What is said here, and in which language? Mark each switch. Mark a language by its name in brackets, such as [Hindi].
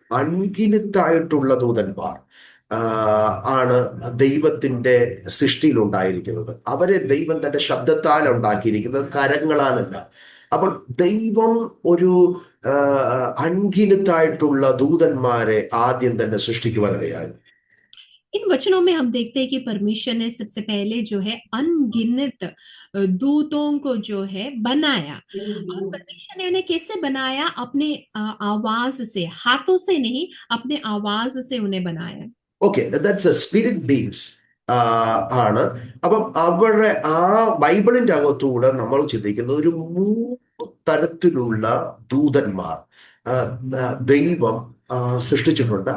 [Malayalam] അൺഗിനിത്തായിട്ടുള്ള ദൂതന്മാർ ആണ് ദൈവത്തിന്റെ സൃഷ്ടിയിൽ ഉണ്ടായിരിക്കുന്നത്. അവരെ ദൈവം തന്റെ ശബ്ദത്താൽ ഉണ്ടാക്കിയിരിക്കുന്നത്, കരങ്ങളാലല്ല. അപ്പോൾ ദൈവം ഒരു അൺഗിനിത്തായിട്ടുള്ള ദൂതന്മാരെ ആദ്യം തന്നെ സൃഷ്ടിക്കുവാനിടയായി. [Hindi] इन वचनों में हम देखते हैं कि परमेश्वर ने सबसे पहले जो है अनगिनत दूतों को जो है बनाया। और परमेश्वर ने उन्हें कैसे बनाया? अपने आवाज से, हाथों से नहीं, अपने आवाज से उन्हें बनाया। [English] Okay, that's a spirit beings ആണ്. [Malayalam] അപ്പം അവരുടെ ബൈബിളിന്റെ അകത്തൂടെ നമ്മൾ ചിന്തിക്കുന്നത് ഒരു 3 തരത്തിലുള്ള ദൂതന്മാർ ദൈവം സൃഷ്ടിച്ചിട്ടുണ്ട്.